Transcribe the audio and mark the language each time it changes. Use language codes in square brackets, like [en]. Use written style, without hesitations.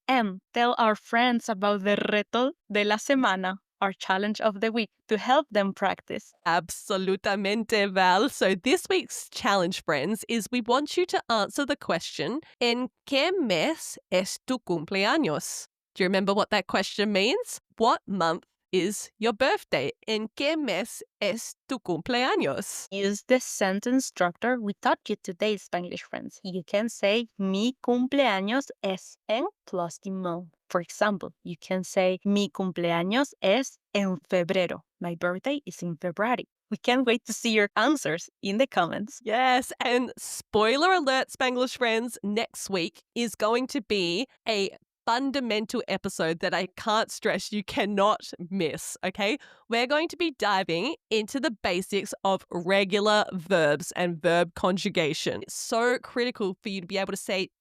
[en] And tell our friends about the [es] reto de la semana, [en] our challenge of the week, to help them practice. [es] Absolutamente, [en] Val. So this week's challenge, friends, is we want you to answer the question, [es] ¿En qué mes es tu cumpleaños? [en] Do you remember what that question means? What month is your birthday? [es] ¿En qué mes es tu cumpleaños? [en] Use the sentence structure we taught you today, Spanglish friends. You can say, [es] mi cumpleaños es en [en] plus the month. For example, you can say, [es] mi cumpleaños es en febrero. [en] My birthday is in February. We can't wait to see your answers in the comments. Yes, and spoiler alert, Spanglish friends, next week is going to be a fundamental episode that I can't stress you cannot miss, okay? We're going to be diving into the basics of regular verbs and verb conjugation. It's so critical for you to be able to say